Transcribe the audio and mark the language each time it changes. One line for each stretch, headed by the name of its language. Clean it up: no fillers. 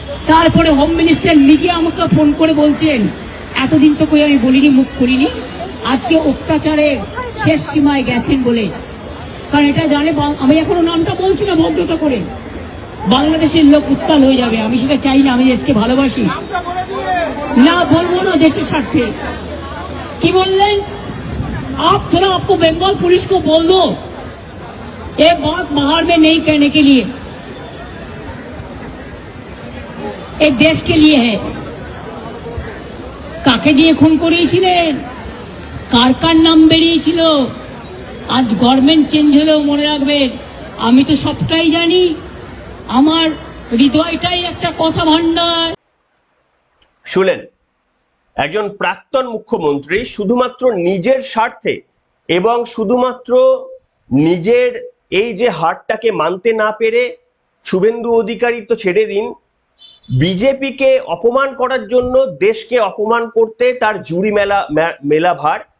Bangla: তারপরে home minister নিজে আমাকে ফোন করে বলছেন এতদিন তো কই আমি বলিনি, মুখ করিনি, আজকে অত্যাচারের শেষ সীমায় গেছেন বলে। কারণ এটা জানে, আমি এখনো নামটা বলছি না ভদ্রতা করে, বাংলাদেশের লোক উত্তাল হয়ে যাবে। আমি সেটা চাই না, আমি দেশকে ভালোবাসি, না বলবো না দেশের স্বার্থে। কি বললেন?
Hindi: आप थोड़ा आपको बंगाल पुलिस को बोल दो ये बात बाहर में नहीं कहने के लिए, एक देश के लिए है।
Bangla: কাকে দিয়ে খুন করিয়েছিলেন, কার কার নাম বেরিয়েছিল, আজ গভর্নমেন্ট চেঞ্জ হলেও মনে রাখবেন আমি তো সবটাই জানি, আমার হৃদয়টাই একটা কথা ভান্ডার। শুনলেন একজন প্রাক্তন মুখ্যমন্ত্রী শুধুমাত্র নিজের স্বার্থে এবং শুধুমাত্র নিজের এই যে হারটাকে মানতে না পেরে, শুভেন্দু অধিকারী তো ছেড়ে দিন, বিজেপিকে অপমান করার জন্য, দেশকে অপমান করতে তার জুড়ি মেলা ভার।